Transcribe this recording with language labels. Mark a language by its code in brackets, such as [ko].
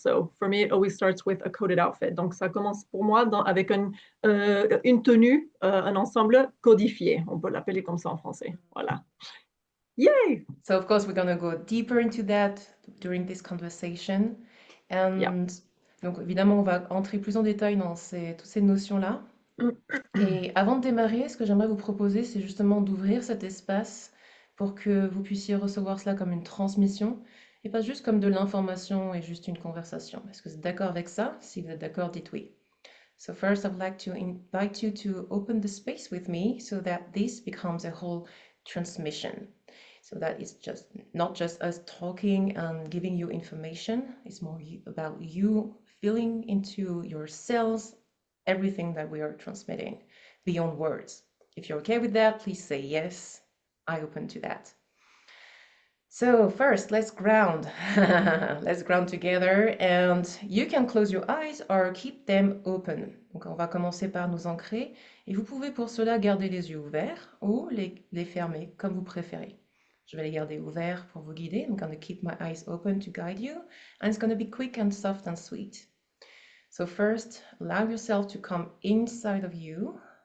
[en] So for me, it always starts with a coded outfit. [fr] Donc ça commence pour moi avec une tenue, un ensemble codifié. On peut l'appeler comme ça en français. Voilà. Yay! [en] So, of course, we're going to go deeper into that during this conversation. Yeah. And [fr] donc, évidemment, on va entrer plus en détail dans toutes ces notions-là. Et avant de démarrer, ce que j'aimerais vous proposer, c'est justement d'ouvrir cet espace pour que vous puissiez recevoir cela comme une transmission et pas juste comme de l'information et juste une conversation. Est-ce que vous êtes d'accord avec ça? Si vous êtes d'accord, dites oui. [en] So first, I would like to invite you to open the space with me so that this becomes a whole transmission. So that it's just not just us talking and giving you information. It's more about you feeling into your cells everything that we are transmitting beyond words. If you're okay with that, please say yes. I open to that. So first, let's ground. Let's ground together and you can close your eyes or keep them open. [fr] Donc on va commencer par nous ancrer et vous pouvez pour cela garder les yeux ouverts ou les fermer comme vous préférez. Je vais les garder ouverts pour vous guider. [en] I'm going to keep my eyes open to guide you and it's going to be quick and soft and sweet. So first, allow yourself to come inside of you.